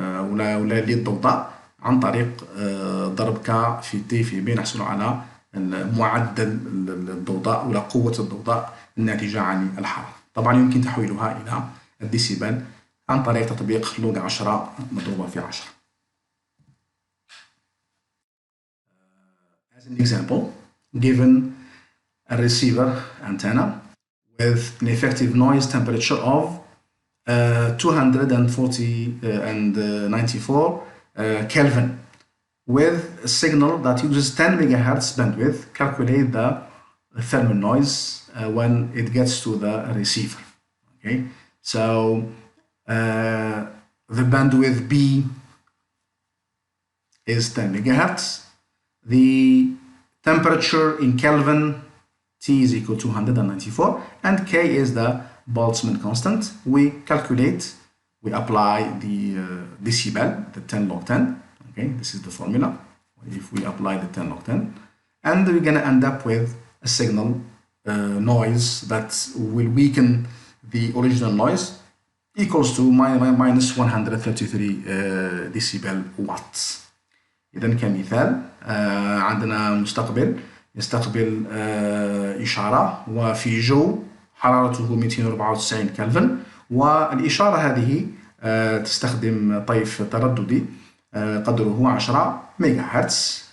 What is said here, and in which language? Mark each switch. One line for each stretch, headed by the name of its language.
Arabic: ولا للضوضاء عن طريق ضرب ك في T في B، نحصل على معدل الضوضاء ولا قوة الضوضاء الناتجة عن الحرارة. طبعا يمكن تحويلها إلى الديسيبل عن طريق تطبيق لوج 10 مضروبة في 10.
English: As an example, given a receiver antenna with an effective noise temperature of 294 Kelvin with a signal that uses 10 megahertz bandwidth, calculate the thermal noise when it gets to the receiver. Okay, so the bandwidth B is 10 megahertz. The temperature in Kelvin, T is equal to 294, and K is the Boltzmann constant. We calculate, we apply the decibel, the 10 log 10. Okay, this is the formula. If we apply the 10 log 10, and we're going to end up with a signal noise that will weaken the original noise, equals to minus 133 decibel watts.
Arabic: إذا كمثال عندنا مستقبل يستقبل إشارة وفي جو حرارته 294 كلفن، والإشارة هذه تستخدم طيف ترددي قدره 10 ميجا هرتز.